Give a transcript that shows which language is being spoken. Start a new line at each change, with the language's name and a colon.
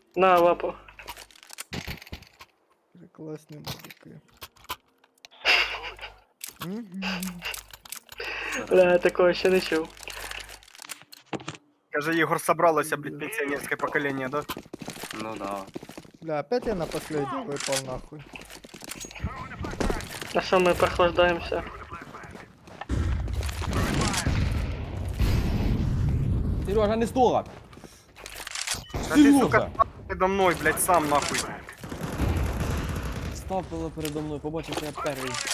Russian: На лапу.
Ukrainian: класні музики. Мгм. Бля, такого ще не чув. Каже, Єгор, собралося, блядь, пенсіонерське покоління, да?
Russian: Ну да. Бля, опять я на последний выпал нахуй.
Ukrainian: На що ми прохлаждаємося?
Russian: Сережа, не стоп!
Ukrainian: Та ти,
Russian: Сережа!
Ukrainian: сука, передо мною, блядь, сам нахуй. Ставило передо мною, побачив, що я перший.